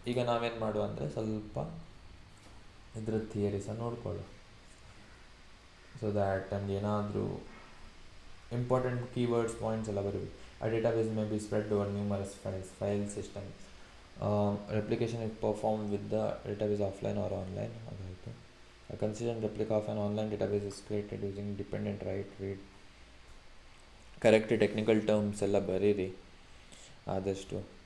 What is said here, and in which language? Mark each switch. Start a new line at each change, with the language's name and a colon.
Kannada: ಈಗ ನಾವೇನು ಮಾಡುವ ಅಂದರೆ ಸ್ವಲ್ಪ ಇದರ ಥಿಯರಿ ಸಹ ನೋಡ್ಕೊಳ್ಳೋ.
English: so that
Kannada: ನಮ್ಗೆ ಏನಾದರೂ ಇಂಪಾರ್ಟೆಂಟ್ ಕೀವರ್ಡ್ಸ್ ಪಾಯಿಂಟ್ಸ್ ಎಲ್ಲ ಬರಬೇಕು.
English: ಆ database may be spread over numerous file system. Replication is perform with the database offline or online.
Kannada: ಅದಾಯಿತು.
English: A consistent replica of an online database is created using dependent write read.
Kannada: Correct technical terms ಎಲ್ಲ ಬರೀರಿ ಆದಷ್ಟು.